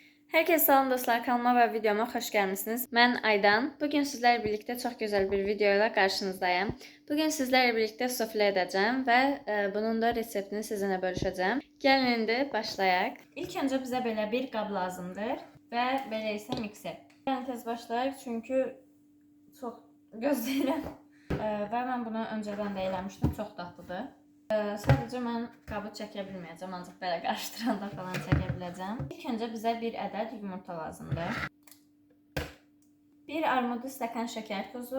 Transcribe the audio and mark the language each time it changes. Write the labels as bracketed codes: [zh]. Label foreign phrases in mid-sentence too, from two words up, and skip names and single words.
[tr] Herkese salam dostlar, kanalıma ve videoma hoş gelmişsiniz. Ben Aydan. Bugün sizlerle birlikte çok güzel bir videoyla karşınızdayım. Bugün sizlerle birlikte sufle edeceğim ve bunun da reseptini sizinle bölüşeceğim. [az] Gelin indi başlayaq. [tr] İlk önce bize böyle bir qab lazımdır ve böyle ise mikser. [az] Yəni tez başlayaq çünkü çok gözləyirəm. Və mən bunu öncədən də eləmişdim, çox dadlıdır. Sadəcə mən qabı çəkə bilməyəcəm, ancaq belə qarışdıranda falan çəkə biləcəm. İlk öncə bizə bir ədəd yumurta lazımdır. Bir armudu stəkan şəkər tozu.